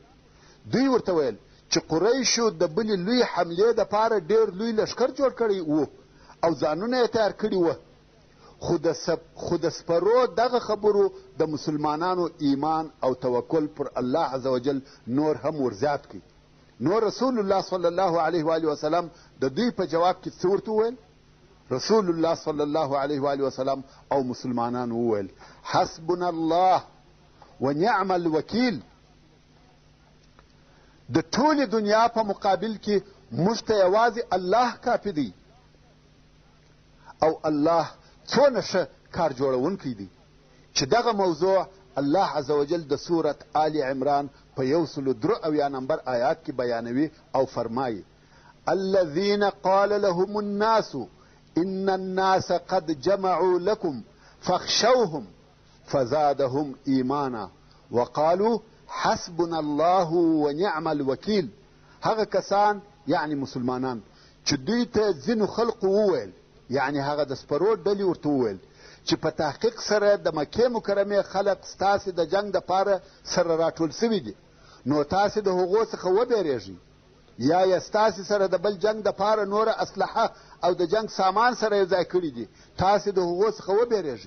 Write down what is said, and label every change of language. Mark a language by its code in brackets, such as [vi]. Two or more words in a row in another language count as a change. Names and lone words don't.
[ps] دوی ورته ویل چې قریشو د بلې لوی حملې دپاره ډېر لوی لښکر جوړ کړی و او ځانونه یې تیار کړي وه، خو د سپرو دغه خبرو د مسلمانانو ایمان او توکل پر الله [ar] عز وجل [ps] نور هم ورزیات کړي. نو رسول الله [ar] صلی الله علیه و آله وسلم [ps] د دوی په جواب کې څه ورته وویل؟ رسول الله [ar] صلی الله علیه و آله وسلم [ps] او مسلمانان وویل [ar] حسبنا الله ونعم الوکیل. [ps] د ټولې دنیا په مقابل کې موږ ته یوازې الله کافي دی او الله څونه ښه کار جوړونکی دی چې دغه موضوع الله [ar] عز وجل [ps] د سورة آل عمران په 103 نمبر آیات کې بیانوي او فرمایي [ar] الذین قال لهم الناس ان الناس قد جمعوا لكم فاخشوهم فزادهم ایمانا وقالوا حسبنا الله ونعم الوکیل. [ps] هغه کسان یعنی مسلمانان چې دوی ته ځینو خلقو وویل، یعنی هغه د سپرو ډلې ورته وویل چې په تحقیق سره د مکې مکرمې خلق ستاسې د جنگ دپاره سره راټول سوي دي، نو تاسې د هغو څخه وبېرېږئ، یا یې ستاسې سره د بل جنگ دپاره نوره اسلحه او د جنگ سامان سره یې ځای کړي دي، تاسې د هغو څخه وبېرېږئ.